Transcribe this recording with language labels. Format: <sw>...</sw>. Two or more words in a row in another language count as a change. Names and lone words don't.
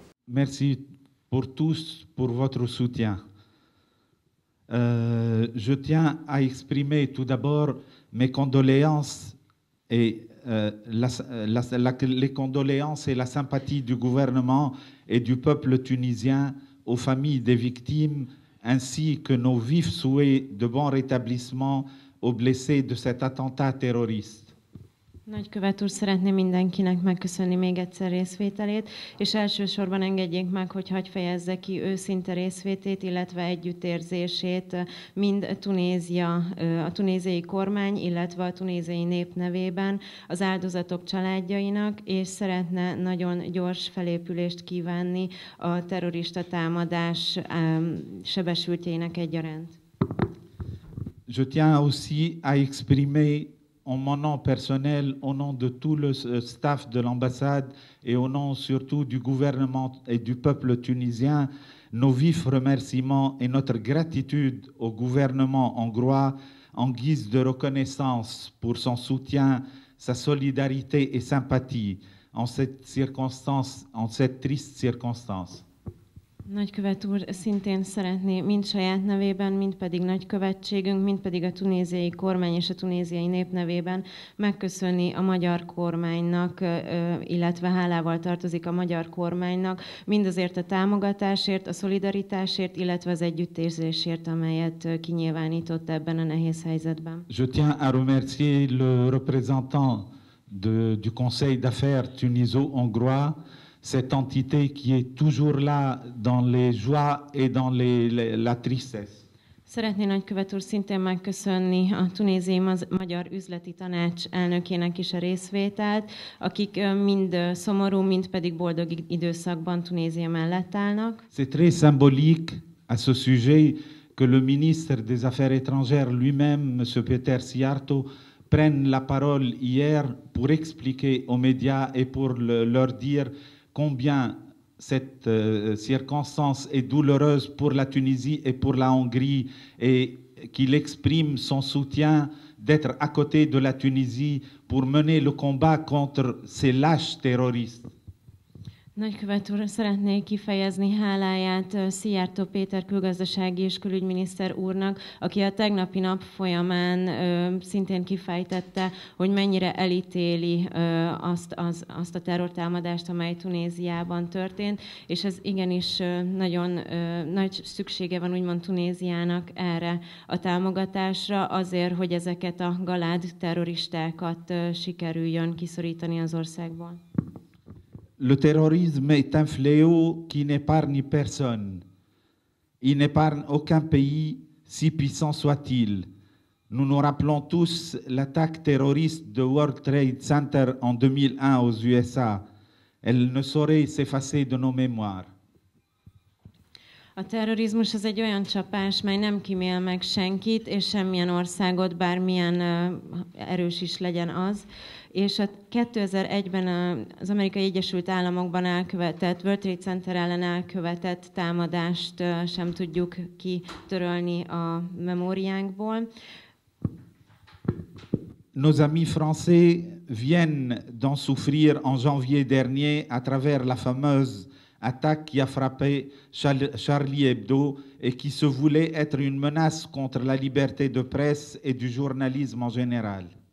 <fr>Merci pour tous pour votre soutien. Je tiens à exprimer tout d'abord mes condoléances et les condoléances et la sympathie du gouvernement et du peuple tunisien aux familles des victimes, ainsi que nos vifs souhaits de bon rétablissement aux blessés de cet attentat terroriste.</fr> <hu>Nagykövet úr, szeretném mindenkinek megköszönni még egyszer részvételét, és elsősorban engedjék meg, hogy hadd fejezze ki őszinte részvétét, illetve együttérzését mind a tunéziai kormány, illetve a tunéziai nép nevében az áldozatok családjainak, és szeretne nagyon gyors felépülést kívánni a terrorista támadás sebesültjeinek egyaránt.</hu> <fr>Je tiens aussi à exprimer en mon nom personnel, au nom de tout le staff de l'ambassade et au nom surtout du gouvernement et du peuple tunisien, nos vifs remerciements et notre gratitude au gouvernement hongrois en guise de reconnaissance pour son soutien, sa solidarité et sympathie en cette circonstance, en cette triste circonstance.</fr> <hu>Nagykövet úr szintén szeretné mind saját nevében, mind pedig nagykövetségünk, mind pedig a tunéziai kormány és a tunéziai nép nevében megköszönni a magyar kormánynak, illetve hálával tartozik a magyar kormánynak, mindazért a támogatásért, a szolidaritásért, illetve az együttérzésért, amelyet kinyilvánított ebben a nehéz helyzetben.</hu> <fr>Je tiens à remercier le représentant du Conseil d'affaires tuniso-hongrois, cette entité qui est toujours là dans les joies et dans la tristesse.</fr> <hu>Szeretné nagykövet úr szintén megköszönni a tunéziai magyar üzleti tanács elnökének is a részvételt, akik mind szomorú, mind pedig boldog időszakban Tunézia mellett állnak.</hu> <fr>C'est très symbolique à ce sujet que le ministre des Affaires étrangères lui-même, M. Peter Szijjártó, prenne la parole hier pour expliquer aux médias et pour leur dire combien cette circonstance est douloureuse pour la Tunisie et pour la Hongrie et qu'il exprime son soutien d'être à côté de la Tunisie pour mener le combat contre ces lâches terroristes.</fr> <hu>Nagykövet úr, szeretnék kifejezni háláját Szijjártó Péter külgazdasági és külügyminiszter úrnak, aki a tegnapi nap folyamán szintén kifejtette, hogy mennyire elítéli azt a terrortámadást, amely Tunéziában történt, és ez igenis nagyon nagy szüksége van úgymond Tunéziának erre a támogatásra, azért, hogy ezeket a galád terroristákat sikerüljön kiszorítani az országból.</hu> <fr>Le terrorisme est un fléau qui n'épargne personne. Il n'épargne aucun pays, si puissant soit-il. Nous nous rappelons tous l'attaque terroriste de World Trade Center en 2001 aux USA. Elle ne saurait s'effacer de nos mémoires.</fr> <hu>A terrorizmus az egy olyan csapás, mely nem kímél meg senkit, és semmilyen országot, bármilyen erős is legyen az. És a 2001-ben az Amerikai Egyesült Államokban elkövetett, World Trade Center ellen elkövetett támadást sem tudjuk kitörölni a memóriánkból.</hu> <fr>Nos amis français viennent d'en souffrir en janvier dernier à travers la fameuse attaque qui a frappé Charlie Hebdo et qui se voulait être une menace contre la liberté de presse et du journalisme en général.</fr>